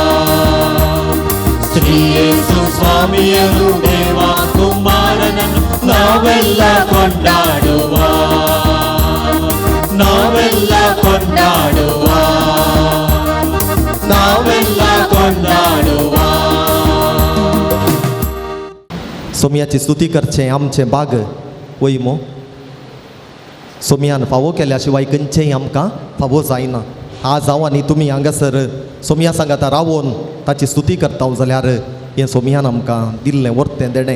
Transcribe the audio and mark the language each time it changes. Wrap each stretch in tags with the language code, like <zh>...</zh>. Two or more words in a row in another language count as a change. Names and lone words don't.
<kn>ಶ್ರೀ ಯೇಸು ಸ್ವಾಮಿಯನು ದೇವ ಕುಮಾರನನ್ನು ನಾವೆಲ್ಲ ಕೊಂಡಾಡುವ. ನಾವೆಲ್ಲ ಕೊಂಡಾಡುವ. ನಾವೆಲ್ಲ ಕೊಂಡಾಡುವ.</kn> <kok>सोमयाची स्तुती करचें आमचें भाग वयमो. सोमयान फावो केल्या शिवाय खंयचेंय आमकां फावो जायना. आज हांव आनी तुमी हांगासर सोमया सांगाता रावोन ताची स्तुती करता जाल्यार हें सोमयान आमकां दिल्लें वर्तें देणें.</kok>